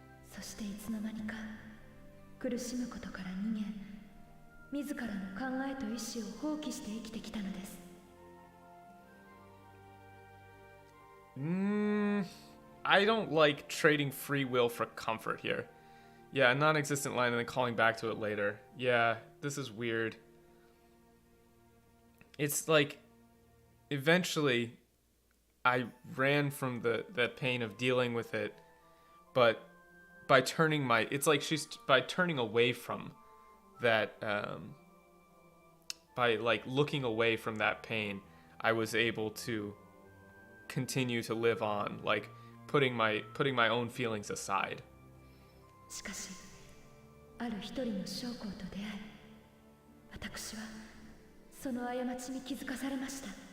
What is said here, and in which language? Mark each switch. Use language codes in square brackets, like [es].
[ja] そしていつの間にか苦しむことから逃げ、自らの考えと意志を放棄して生きてきたのです。 [en] I don't like trading free will for comfort here. Yeah, a non-existent line and then calling back to it later. Yeah, this is weird. It's like, eventually, I ran from the pain of dealing with it, but by turning it's like she's, by turning away from that, by like looking away from that pain, I was able to continue to live on, like putting my own feelings aside. [ja] しかし、ある一人の将校と出会い、私はその過ちに気づかされました。